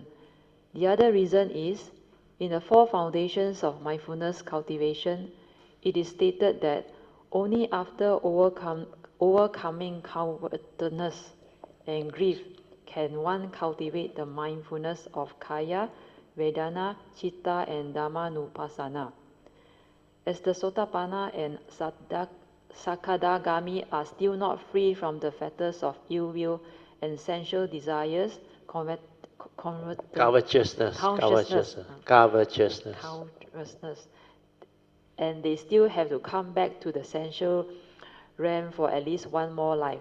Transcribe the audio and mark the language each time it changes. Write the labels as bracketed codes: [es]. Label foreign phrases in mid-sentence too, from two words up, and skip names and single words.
[en] The other reason is, in the 4 foundations of mindfulness cultivation, it is stated that only after overcoming cowardness and grief can one cultivate the mindfulness of [pi] kaya, vedana, citta, [en] and dhammanupassana. As the sotapanna and sakadagami are still not free from the fetters of ill will and sensual desires, Covetousness. And they still have to come back to the sensual realm for at least one more life.